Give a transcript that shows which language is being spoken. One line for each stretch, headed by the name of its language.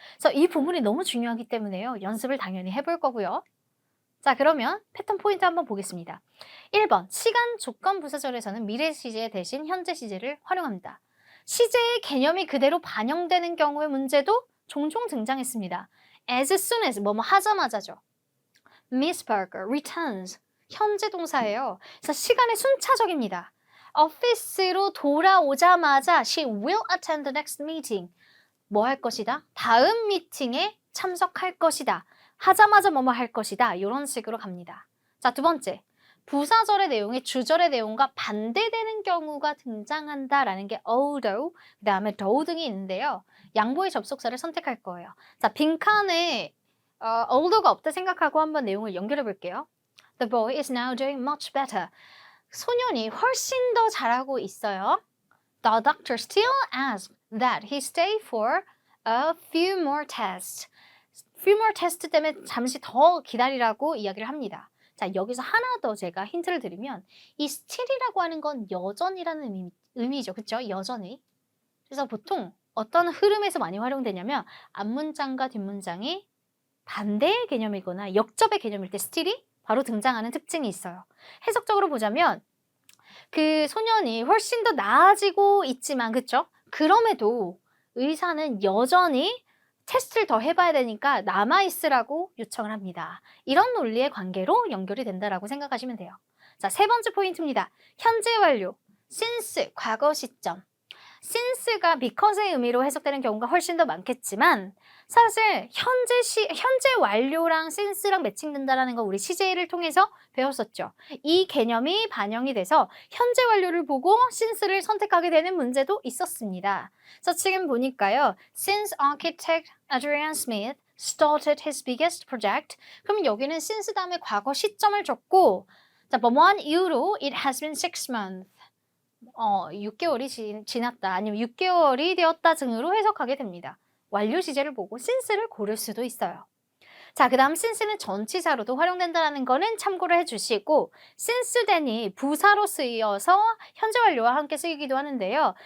Korean: 그래서 이 부분이 너무 중요하기 때문에요. 연습을 당연히 해볼 거고요. 자, 그러면 패턴 포인트 한번 보겠습니다. 1번, 시간 조건 부사절에서는 미래 시제 대신 현재 시제를 활용합니다. 시제의 개념이 그대로 반영되는 경우의 문제도 종종 등장했습니다.
English: As soon as,
Korean: 뭐뭐 하자마자죠.
English: Miss Parker returns,
Korean: 현재 동사예요. 그래서 시간의 순차적입니다. 오피스로 돌아오자마자
English: she will attend the next meeting.
Korean: 뭐 할 것이다? 다음 미팅에 참석할 것이다. 하자마자 뭐뭐 할 것이다. 이런 식으로 갑니다. 자, 두 번째. 부사절의 내용이 주절의 내용과 반대되는 경우가 등장한다라는 게 although, 그 다음에 though 등이 있는데요. 양보의 접속사를 선택할 거예요. 자, 빈칸에 although가 없다 생각하고 한번 내용을 연결해 볼게요.
English: The boy is now doing much better.
Korean: 소년이 훨씬 더 잘하고 있어요.
English: The doctor still asks that he stay for a few more tests. few more tests
Korean: 때문에 잠시 더 기다리라고 이야기를 합니다. 자, 여기서 하나 더 제가 힌트를 드리면 이 still이라고 하는 건 여전이라는 의미죠. 그렇죠? 여전히. 그래서 보통 어떤 흐름에서 많이 활용되냐면 앞문장과 뒷문장이 반대의 개념이거나 역접의 개념일 때 still이 바로 등장하는 특징이 있어요. 해석적으로 보자면 그 소년이 훨씬 더 나아지고 있지만, 그쵸? 그럼에도 의사는 여전히 테스트를 더 해봐야 되니까 남아있으라고 요청을 합니다. 이런 논리의 관계로 연결이 된다라고 생각하시면 돼요. 자, 세 번째 포인트입니다. 현재 완료, since, 과거 시점. since가 because의 의미로 해석되는 경우가 훨씬 더 많겠지만 사실 현재 완료랑 since랑 매칭된다는 거 우리 CJ를 통해서 배웠었죠. 이 개념이 반영이 돼서 현재 완료를 보고 since를 선택하게 되는 문제도 있었습니다. 그래서 지금 보니까요.
English: Since architect Adrian Smith started his biggest project.
Korean: 그럼 여기는 since 다음에 과거 시점을 줬고 자, 뭐뭐한 이후로
English: it has been 6 months.
Korean: 6개월이 지났다 아니면 6개월이 되었다 등으로 해석하게 됩니다. 완료 시제를 보고 since를 고를 수도 있어요. 자, 그 다음 since는 전치사로도 활용된다는 거는 참고를 해주시고 since then이 부사로 쓰여서 현재 완료와 함께 쓰이기도 하는데요.